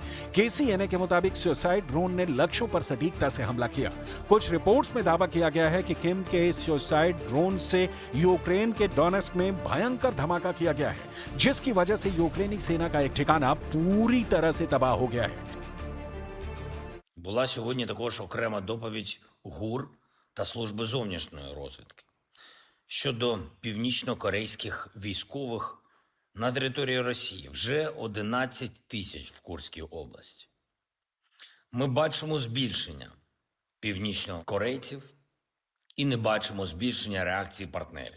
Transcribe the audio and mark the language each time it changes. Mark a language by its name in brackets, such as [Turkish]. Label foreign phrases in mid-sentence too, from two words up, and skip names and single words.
[Hindi] KCNA के मुताबिक [English] suicide drone [Hindi] ने लक्ष्यों पर सटीकता से हमला किया। कुछ रिपोर्ट्स में दावा किया गया है कि किम के [English] suicide drone [Hindi] से यूक्रेन के डोनेस्क में भयंकर धमाका किया गया है जिसकी वजह से यूक्रेनी सेना का एक ठिकाना पूरी तरह से तबाह हो गया है। [Ukrainian] Була сьогодні також окрема доповідь ГУР та Служби зовнішньої розвідки щодо північно-корейських військових на території Росії. Вже 11 тисяч в Курській області. Ми бачимо збільшення північнокорейців і не бачимо збільшення реакції партнерів.